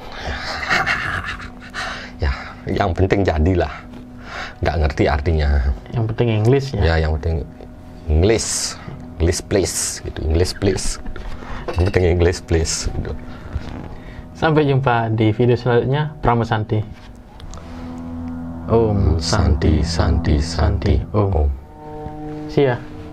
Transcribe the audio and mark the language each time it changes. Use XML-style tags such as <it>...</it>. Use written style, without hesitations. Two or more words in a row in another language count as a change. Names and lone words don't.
<id>Ya, yang penting jadilah. Nggak ngerti artinya. Yang penting English ya. Ya, yang penting</id> <en>English please,</en> <id>gitu.</id> <en>English please.</en> <id>Yang penting</id> <en>English please.</en> <id>Gitu. Sampai jumpa di video selanjutnya.</id> <sa>Prama Santi. Om Santi Santi Santi Om. Om.</sa> <en>See ya.</en>